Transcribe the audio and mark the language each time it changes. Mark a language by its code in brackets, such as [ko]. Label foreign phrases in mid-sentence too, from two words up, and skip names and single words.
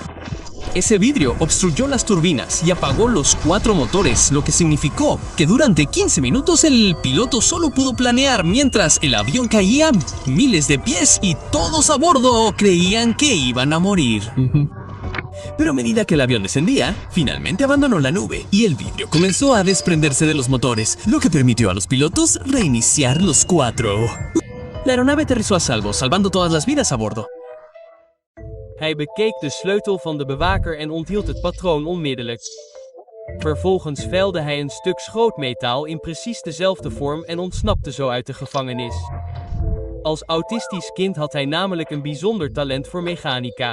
[es] Ese vidrio obstruyó las turbinas y apagó los 4 motores, lo que significó que durante 15 minutos el piloto solo pudo planear mientras el avión caía miles de pies y todos a bordo creían que iban a morir. Pero a medida que el avión descendía, finalmente abandonó la nube y el vidrio comenzó a desprenderse de los motores, lo que permitió a los pilotos reiniciar los 4. La aeronave aterrizó a salvo, salvando todas las vidas a bordo. [nl] Hij bekeek de sleutel van de bewaker en onthield het patroon onmiddellijk. Vervolgens velde hij een stuk schrootmetaal in precies dezelfde vorm en ontsnapte zo uit de gevangenis. Als autistisch kind had hij namelijk een bijzonder talent voor mechanica.